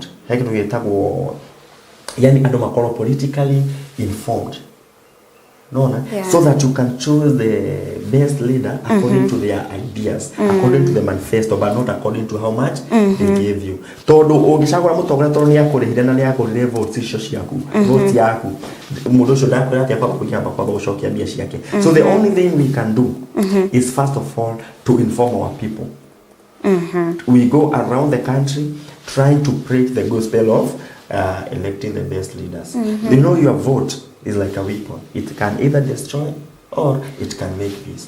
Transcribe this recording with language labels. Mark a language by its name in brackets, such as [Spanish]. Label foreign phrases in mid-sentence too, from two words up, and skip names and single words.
[Kikuyu] Yani ando makoro [English] politically informed. No, Yeah. so that you can choose the best leader according to their ideas, according to the manifesto, but not according to how much they gave you. [Kikuyu] Todo ugishagura mutongoria todo ni akurihire na ni akurire votes icio ciaku, votes yaku. Mundu ucio ndakwira ati akwa kujamba kwa gucokia mbia ciake. [English] So the only thing we can do is first of all to inform our people. We go around the country trying to preach the gospel of electing the best leaders. You know, your vote is like a weapon. It can either destroy or it can make peace.